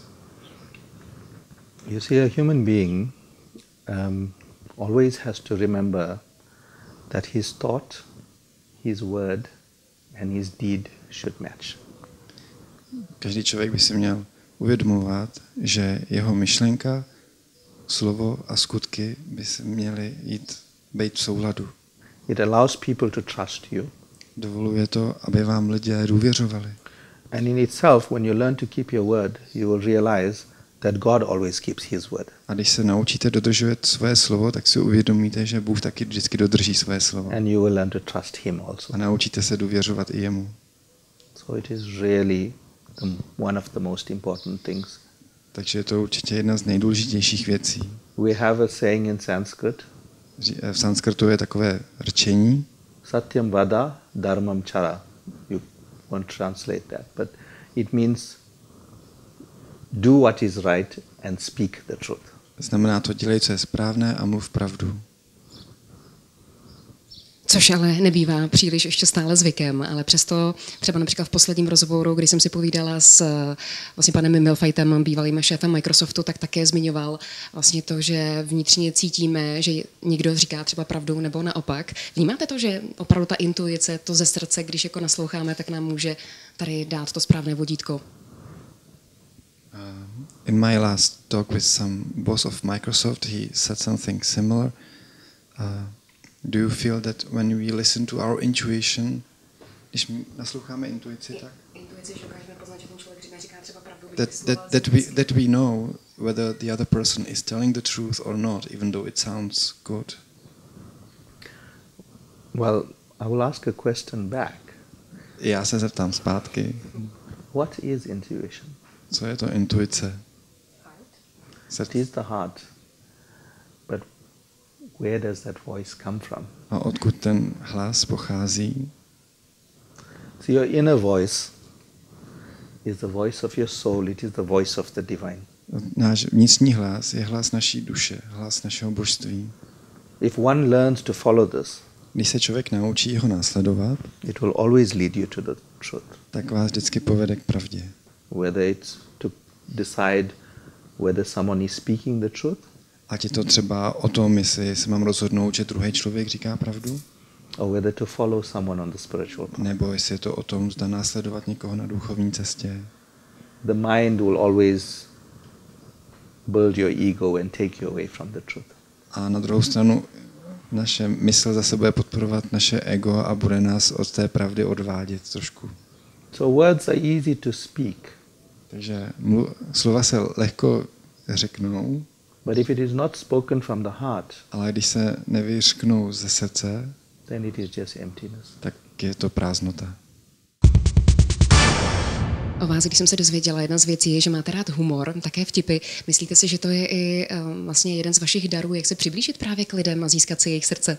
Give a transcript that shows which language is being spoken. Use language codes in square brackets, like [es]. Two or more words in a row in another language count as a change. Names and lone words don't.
[en] You see, a human being always has to remember that his thought, his word and his deed should match. [cs] Každý člověk by si měl uvědomovat, že jeho myšlenka, slovo a skutky by se měly být v souladu. [en] It allows people to trust you. [cs] Dovoluje to, aby vám lidé důvěřovali. [en] And in itself, when you learn to keep your word, you will realize that God always keeps his word. [cs] A když se naučíte dodržovat své slovo, tak si uvědomíte, že Bůh taky vždycky dodrží své slovo. [en] And you will learn to trust him also. [cs] A naučíte se důvěřovat i jemu. [en] So it is really one of the most important things. [cs] Takže je to určitě jedna z nejdůležitějších věcí. [en] We have a saying in Sanskrit. [cs] V sanskrtu je takové rčení. [sa] Satyam vada dharmam chara. [en] You won't translate that, but it means do what is right and speak the truth. [cs] Znamená to, dělej, co je správné a mluv pravdu. Což ale nebývá příliš ještě stále zvykem, ale přesto třeba například v posledním rozhovoru, kdy jsem si povídala s vlastně panem Milfajtem, bývalým šéfem Microsoftu, tak také zmiňoval vlastně to, že vnitřně cítíme, že někdo říká třeba pravdu nebo naopak. Vnímáte to, že opravdu ta intuice, to ze srdce, když jako nasloucháme, tak nám může tady dát to správné vodítko? [en] In my last talk with some boss of Microsoft, he said something similar. Do you feel that when we listen to our intuition, [cs] když nasloucháme intuici, tak [en] that we know whether the other person is telling the truth or not, even though it sounds good? Well, I will ask a question back. [cs] Já se zeptám zpátky. [en] What is intuition? [cs] Co je to intuice? [en] It is the heart. But where does that voice come from? [cs] A odkud ten hlas pochází? [en] So your inner voice is the voice of your soul, it is the voice of the divine. [cs] Náš vnitřní hlas je hlas naší duše, hlas našeho božství. [en] If one learns to follow this, [cs] když se člověk naučí ho následovat, [en] it will always lead you to the truth. [cs] Tak vás vždycky povede k pravdě. [en] Whether it's to decide whether someone is speaking the truth, [cs] ať je to třeba o tom, jestli se mám rozhodnout, že druhý člověk říká pravdu, [en] or whether to follow someone on the spiritual path. [cs] Nebo jestli je to o tom, zda následovat někoho na duchovní cestě. [en] The mind will always build your ego and take you away from the truth. [cs] A na druhou stranu naše mysl zase bude podporovat naše ego a bude nás od té pravdy odvádět trošku. [en] So words are easy to speak. [cs] Takže slova se lehko řeknou. [en] But if it is not spoken from the heart, [cs] ale když se nevyřknou ze srdce, [en] then it is just emptiness. [cs] Tak je to prázdnota. O vás, když jsem se dozvěděla, jedna z věcí je, že máte rád humor, také vtipy. Myslíte si, že to je i vlastně jeden z vašich darů, jak se přiblížit právě k lidem a získat si jejich srdce?